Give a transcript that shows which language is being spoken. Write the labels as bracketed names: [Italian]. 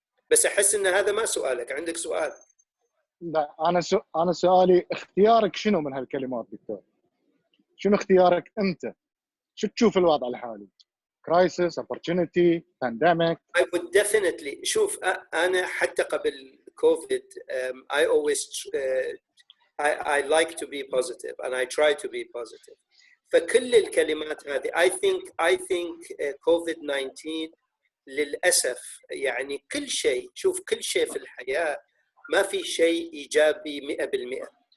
[Arabic] بس أحس إن هذا ما سؤالك، عندك سؤال؟ لا، أنا سؤالي اختيارك شنو من هالكلمات دكتور؟ شنو اختيارك أنت؟ شو تشوف الوضع الحالي؟ [English] crisis, opportunity, pandemic. I would definitely [Arabic] شوف أنا حتى قبل كوفيد [English] I always I like to be positive and I try to be positive. [Arabic] فكل الكلمات هذه [English] I think [Arabic] COVID-19 للأسف يعني كل شيء، شوف كل شيء في الحياة ما في شيء إيجابي 100%.